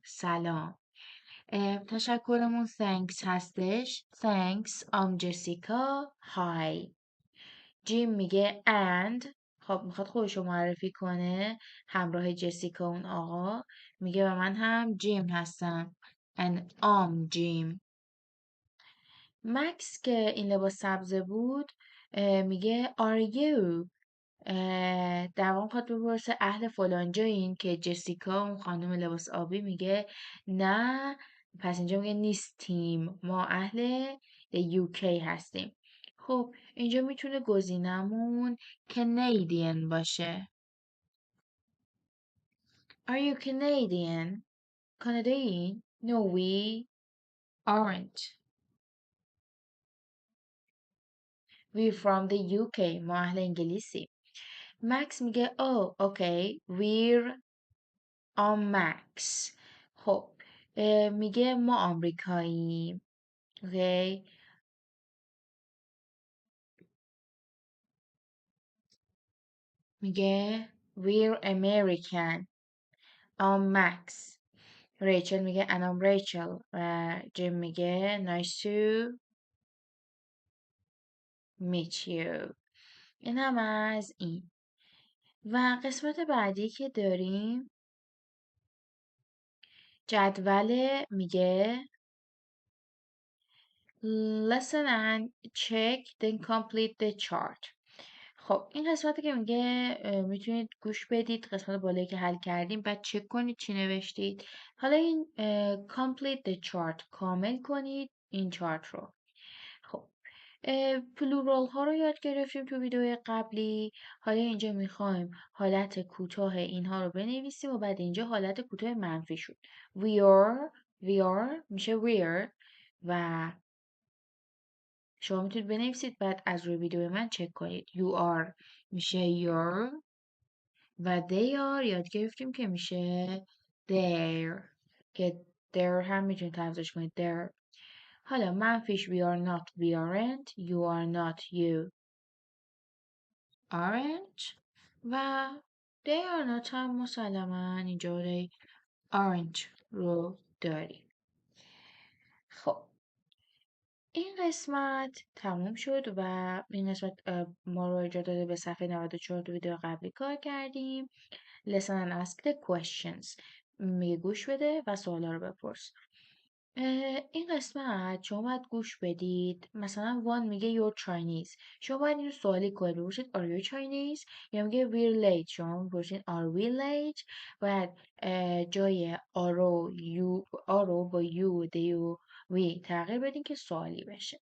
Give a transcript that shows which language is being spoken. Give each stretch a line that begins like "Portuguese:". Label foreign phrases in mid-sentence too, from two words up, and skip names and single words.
Persian: سلام. تشکرمون thanks هستش.
English: thanks I'm جسیکا. hi. جیم میگه and.
Persian: خب میخواد خودشو معرفی کنه همراه جسیکا اون آقا. میگه و من هم جیم هستم.
English: and I'm جیم.
Persian: مکس که این لباس سبزه بود میگه
English: are you.
Persian: در واقع میخواد بپرسه اهل فلان جایین که جسیکا اون خانم لباس آبی میگه نه. پس اینجا میگه نیستیم، ما اهل UK هستیم. خب اینجا میتونه گزینمون Canadian باشه.
English: Are you Canadian? کانادایی؟ No we aren't. We're from the UK.
Persian: ما اهل انگلیسی.
English: مکس میگه oh okay we're on Max.
Persian: خب میگه ما آمریکاییم. اوکی. میگه
English: we're American. I'm Max. ریچل میگه and I'm Rachel. و جیم میگه nice to meet you.
Persian: این هم از این. و قسمت بعدی که داریم جدول میگه
English: listen and check then complete the chart.
Persian: خب این قسمتی که میگه میتونید گوش بدید قسمت بالایی که حل کردیم بعد چک کنید چی نوشتید. حالا این
English: complete the chart
Persian: کامل کنید این چارت رو. خب پلورال ها رو یاد گرفتیم تو ویدیو قبلی. حالا اینجا میخوایم حالت کوتاه اینها رو بنویسیم و بعد اینجا حالت کوتاه منفی شد.
English: we are
Persian: میشه we're و شما میتونید بنویسید بعد از روی ویدیو من چک کنید.
English: you are
Persian: میشه your و
English: they are
Persian: یاد گرفتیم که میشه their که their هم میتونید تلفظش کنید their. حالا منفیش
English: we are not we aren't you are not you aren't و they are not
Persian: هم مسلما اینجا
English: they aren't
Persian: رو داریم. خب این قسمت تموم شد و این قسمت ما رو ارجاع داده به صفحه 94 تو ویدیو قبلی کار کردیم.
English: Listen and ask the questions.
Persian: میگه گوش بده و سوالا رو بپرس. این قسمت شما باید گوش بدید. مثلا وان میگه
English: you're Chinese.
Persian: شما باید اینو سوالی کنید. بپرسید
English: are you Chinese؟
Persian: یا میگه
English: we're late.
Persian: شما بپرسید
English: are we late؟
Persian: باید جای آرو با
English: you they
Persian: و we تغییر بدین که سوالی بشه.